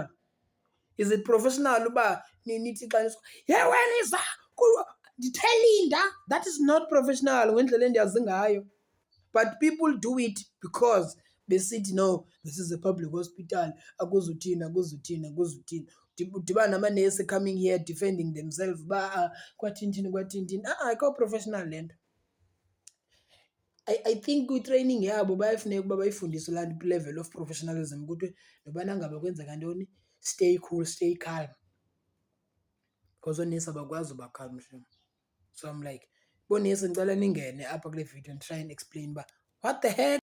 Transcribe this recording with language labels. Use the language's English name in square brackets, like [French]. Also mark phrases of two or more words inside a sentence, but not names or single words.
[English] Is it professional [Xhosa] uba nithi xa yewenisa ndithe [English] that is not professional [Xhosa] ngendlela endiyazi ngayo. [English] But people do it because besithi no, this is a public hospital, [Xhosa] akuzuthini. Udibana namanesi [English] coming here defending themselves [Xhosa] uba kwathini. Ayikho professional le nto. [English] I think [Xhosa] kwi-training yabo bayafuneka ukuba bayifundise laa [English] level of professionalism [Xhosa] ukuthi nobana ngaba kwenzeka ntoni, [English] stay cool, stay calm, because [Xhosa] oonesi abakwazi uba [English] calm shem. So I'm like, [Xhosa] boonesi ndicela ningene apha kule video [English] and try and explain [Xhosa] uba [English] what the heck.